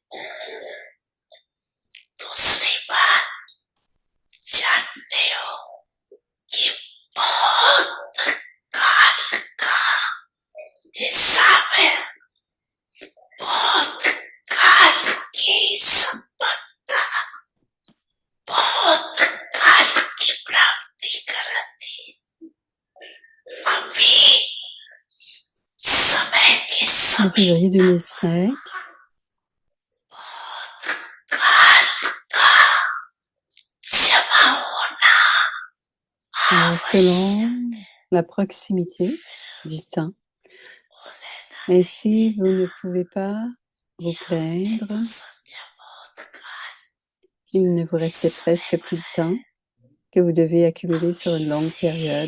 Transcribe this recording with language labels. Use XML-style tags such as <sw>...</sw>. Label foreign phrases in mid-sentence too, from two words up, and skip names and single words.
<hi>दूसरी बात, जानते हो कि बहुत काल का हिसाब है, बहुत काल की संपन्नता, बहुत काल की प्राप्ति कराती, अभी समय के समय</hi> <fr>Février 2005,</fr> <hi>बहुत काल का जमा होना</hi> <fr>selon la proximité du temps. Ainsi, vous ne pouvez pas vous plaindre. Il ne vous restait presque plus de temps que vous devez accumuler sur une longue période.</fr>